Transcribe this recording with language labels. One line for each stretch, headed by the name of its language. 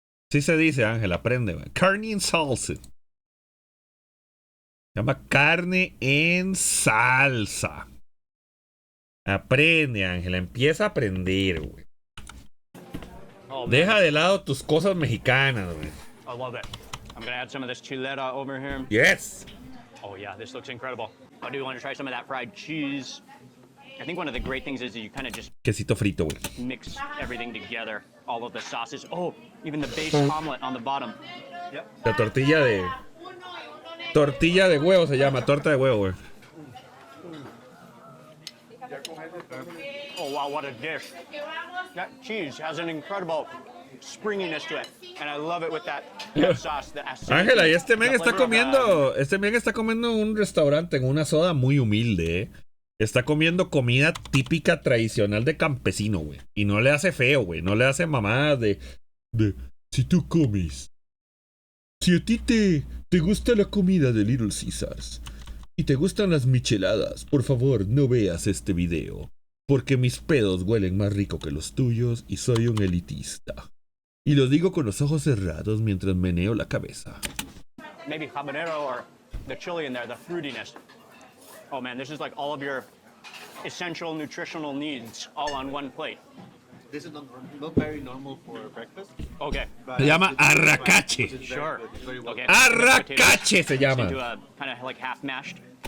Spanish: Sí se dice, Ángel, aprende, güey. Carne en salsa. Se llama carne en salsa. Aprende, Ángela. Empieza a aprender, güey.
English: Oh, man,
Spanish: Deja de lado tus cosas mexicanas, güey.
English: I love it. I'm gonna add some of this chilera over here. Yes. Oh yeah, this looks incredible. I do want to try some of that fried cheese. I think one of the great things is that you kind of just
Spanish: Quesito frito, güey.
English: mix everything together. All of the sauces. Oh, even the base omelet on the bottom.
Spanish: La tortilla de... Tortilla de huevo se llama. Torta de huevo, güey.
English: Oh wow, what a dish. That cheese has an incredible springiness to it, and I love it with that sauce.
Spanish: Ángela, y este men está comiendo en un restaurante, en una soda muy humilde, ¿eh? Está comiendo comida típica tradicional de campesino, güey. Y no le hace feo, güey. No le hace mamadas de si tú comes. Si a ti te gusta la comida de Little Caesars y te gustan las micheladas, por favor, no veas este video. Porque mis pedos huelen más rico que los tuyos y soy un elitista. Y lo digo con los ojos cerrados mientras meneo la cabeza.
English: Maybe habanero or the chili in there, the fruitiness. Oh man, this is like all of your essential nutritional needs all on one plate. This is not very normal for breakfast. Okay.
Spanish: Se llama arracache.
English: Sure. Okay.
Spanish: Arracache se llama.
English: Into a kind of like half mashed.